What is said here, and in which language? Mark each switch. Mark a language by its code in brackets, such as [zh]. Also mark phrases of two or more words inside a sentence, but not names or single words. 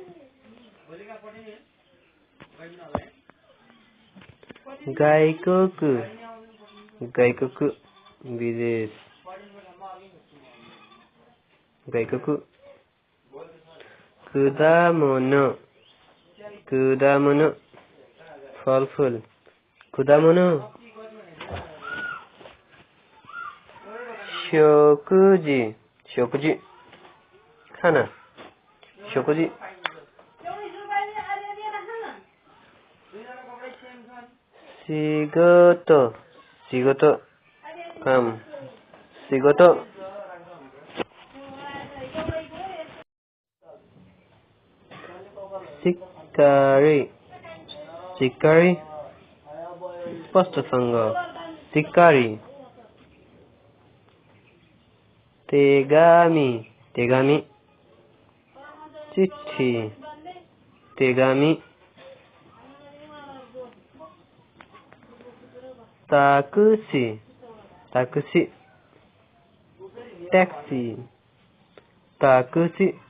[ja] 外国 外国 विदेश 外国 果物 果物 फलफुल 果物 食事食事 खाना 食事仕事仕事 काम 仕事 शिकारी शिकारी स्पष्टसँग शिकारी 手紙 手紙 चिट्ठी 手紙 タクシー タクシー タクシー タクシー